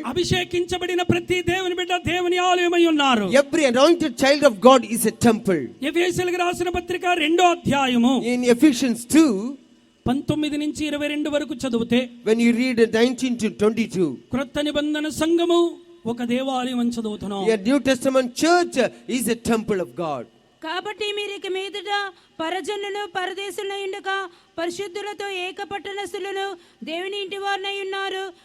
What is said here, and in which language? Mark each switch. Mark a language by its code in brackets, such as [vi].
[te] అభిషేకించబడిన ప్రతి దేవుని బిడ్డ దేవుని ఆలయమై ఉన్నారు. [en] Every anointed child of God is a temple. [te] ఎఫెసీయులకు రాసిన పత్రిక 2వ అధ్యాయము [en] In Ephesians 2, [te] 19 నుంచి 22 వరకు చదివితే, [en] when you read 19 to 22, [te] క్రొత్త నిబంధన సంఘము ఒక దేవాలయం అని చదువుతున్నాం. [en] a New Testament church is a temple of God. [te] కాబట్టి మీరు ఇక మీదట పరజనులు పరదేశులై ఉండక పరిశుద్ధులతో ఏక పట్టణస్థులను దేవుని ఇంటి వారినై ఉన్నారు.